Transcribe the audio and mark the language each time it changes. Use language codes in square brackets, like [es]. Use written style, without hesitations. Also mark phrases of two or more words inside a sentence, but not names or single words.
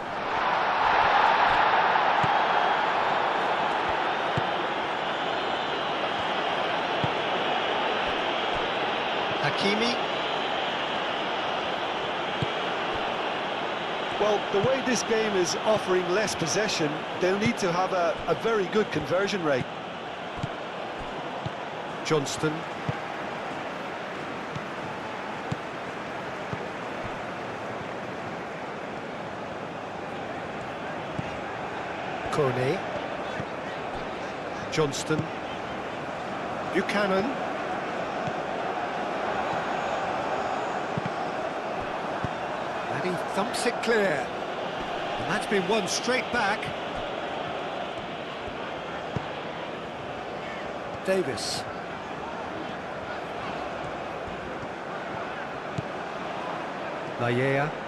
[en] Hakimi. Well, the way this game is offering less possession, they'll need to have a very good conversion rate. Johnston. Kone. Johnston. Buchanan. And he thumps it clear. And that's been won straight back. Davis. Laia.